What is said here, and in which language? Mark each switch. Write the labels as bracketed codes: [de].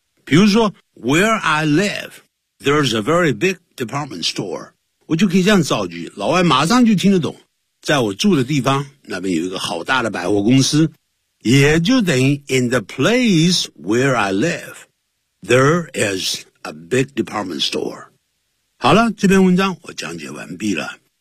[zh] 比如说 [en] ,where I live, there's a very big department store. [zh] 我就可以这样造句老外马上就听得懂。在我住的地方那边有一个好大的百货公司。也就等于 [en] in the place where I live, there is a big department store. [zh] 好了这篇文章我讲解完毕了。